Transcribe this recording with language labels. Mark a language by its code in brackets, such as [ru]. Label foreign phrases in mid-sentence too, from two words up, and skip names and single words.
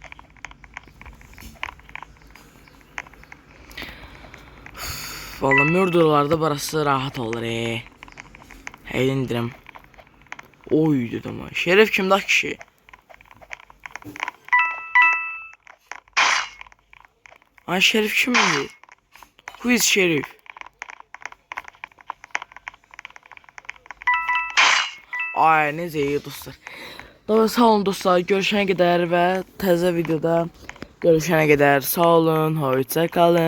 [az] Valla murderlarda burası rahat olur Hey indirəm. Oy dedim ay. Şerif kimdə kişi? Ay Şerif kimdir? [en] Who is Şerif? [az] Ay necə iyi dostlar. Daha sağ olun dostlar. Görüşənə qədər və təzə videoda görüşənə qədər sağ olun. [tr] Hoşça kalın.